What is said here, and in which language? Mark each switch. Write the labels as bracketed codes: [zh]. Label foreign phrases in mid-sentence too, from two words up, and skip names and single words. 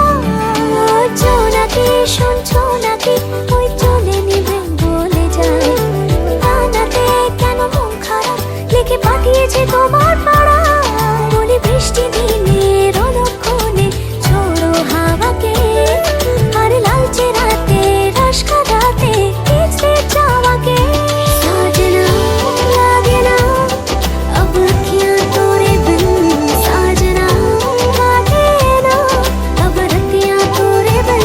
[bn] জোনাকি শুনছো নাকি ওই চলে নিভে বলে যায়, ডানাতে কেন মন খারাপ লিখে পাঠিয়েছে তোমার পাড়া। বলি বৃষ্টি দিনের অলক্ষণে ছোড়ো হাওয়াকে, আর লালচে রাতে রাশ কাটাতে কিসে চাওয়াকে। [hi] साजना लागे ना अब अखियां तोरे बिन, साजना काटे ना अब रतियां तोरे बिन।